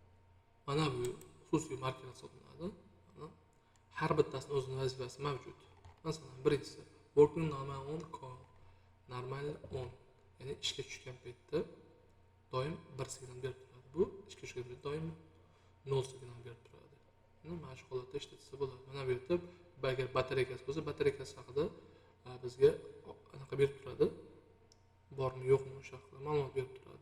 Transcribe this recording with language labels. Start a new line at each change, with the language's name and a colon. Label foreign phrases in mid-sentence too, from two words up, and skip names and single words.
Uzbek: Mana bu xususiy markerlar hisoblanadi. Har bittasini o'zining vazifasi mavjud. Masalan, birinchisi
English: working normal on call, normal on,
Uzbek: ya'ni ishga tushgan paytda doim 1 signal berib turadi. Bu ishga tushgan paytda doim 0 signal berib turadi. Mana shu holatda ishlatsa bo'ladi. Mana bu yerda agar batareykasi bo'lsa, batareykasi haqida bizga anaqa berib turadi. Bormi yo'qmi o'sha haqida ma'lumot berib turadi.